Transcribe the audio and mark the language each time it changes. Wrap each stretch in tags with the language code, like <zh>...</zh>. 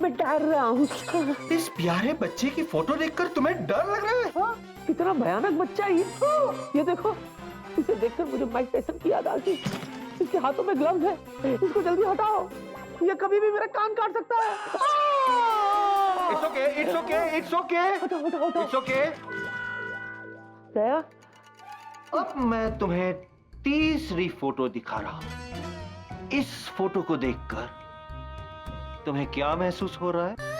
<hi>मैं डर रहा हूँ। इस प्यारे बच्चे की फोटो देखकर तुम्हें डर लग रहा है? हाँ, कितना भयानक बच्चा है ये देखो, इसे देखकर मुझे माइक टायसन की याद आ गई। इसके हाथों में ग्लव्स है, इसको जल्दी हटाओ, ये कभी भी मेरा कान काट सकता है।</hi> <en>It's okay, it's okay, it's okay, it's okay।</en> <hi>क्या? अब मैं तुम्हें तीसरी फोटो दिखा रहा हूं। इस फोटो को देखकर तुम्हें क्या महसूस हो रहा है?</hi>